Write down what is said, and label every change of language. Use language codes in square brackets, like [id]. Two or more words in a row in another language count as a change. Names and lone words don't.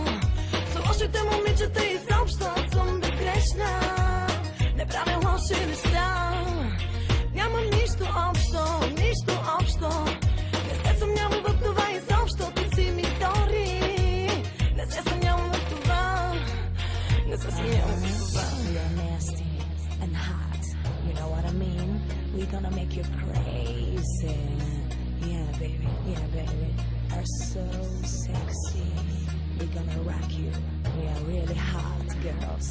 [bg] Слушайте, момичета, изобщо съм безгрешна. Не правя лоши неща. Нямам нищо общо. Не се съмнявам в това изобщо. Ти си ми втори. Не се съмнявам в това. [en] You're nasty and hot. You know what I mean? We're gonna make you crazy. Yeah, baby. Are so sexy. We're gonna rock you. We are really hot girls.